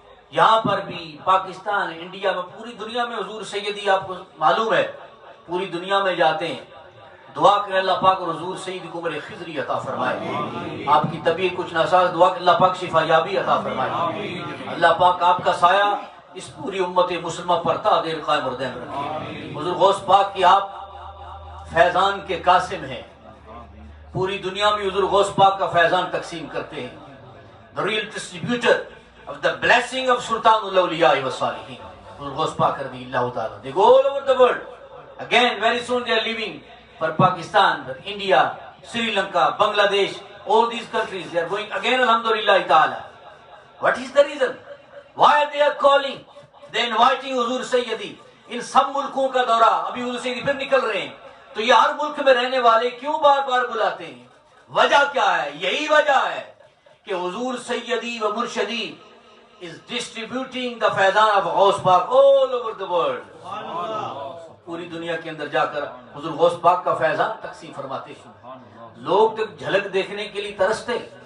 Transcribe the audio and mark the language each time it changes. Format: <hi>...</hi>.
<ur>یہاں پر بھی پاکستان، انڈیا میں، پوری دنیا میں حضور سیدی آپ کو معلوم ہے پوری دنیا میں جاتے ہیں۔ دعا کریں اللہ پاک اور حضور سیدی کو عمر خضری عطا فرمائے، آپ کی طبیعت کچھ ناساز، دعا کہ اللہ پاک شفا یابی عطا فرمائے، اللہ پاک آپ کا سایہ اس پوری امت مسلمہ پر تا دیر قائم اور دائم رکھے۔ حضور غوث پاک کی آپ فیضان کے قاسم ہیں، پوری دنیا میں حضور غوث پاک کا فیضان تقسیم کرتے ہیں۔</ur> <en>The real distributor of the blessing of Sultan al-Awliya wa Salihin, حضور غوث پاک رضی اللہ تعالیٰ۔ They go all over the world. Again, very soon they are leaving for Pakistan, for India, Sri Lanka, Bangladesh, all these countries. They are going again, alhamdulillah ta'ala. What is the reason? Why they are calling? They are inviting</en> <ur>حضور سیدی۔ ان سب ملکوں کا دورہ، ابھی حضور سیدی پھر نکل رہے ہیں، تو یہ ہر ملک میں رہنے والے کیوں بار بار بلاتے ہیں؟ وجہ کیا ہے؟ یہی وجہ ہے کہ حضور سیدی و مرشدی</ur> <en>is distributing the</en> <ur>Faizan of Ghaus Pak</ur> <en>all over the world۔</en> <ur>پوری دنیا کے اندر جا کر حضور غوث پاک کا فیضان تقسیم فرماتے ہیں۔ لوگ تو جھلک دیکھنے کے لیے ترستے،</ur>